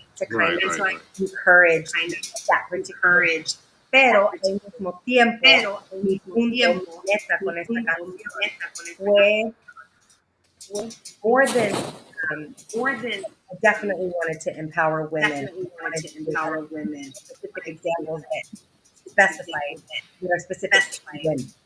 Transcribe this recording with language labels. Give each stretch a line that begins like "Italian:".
English: to kind of encourage that particular.
Spanish: Pero al mismo tiempo, mi punto, mi meta con esta canción fue
English: more than I definitely wanted to empower women. I wanted to have specific examples that specify, specific to women.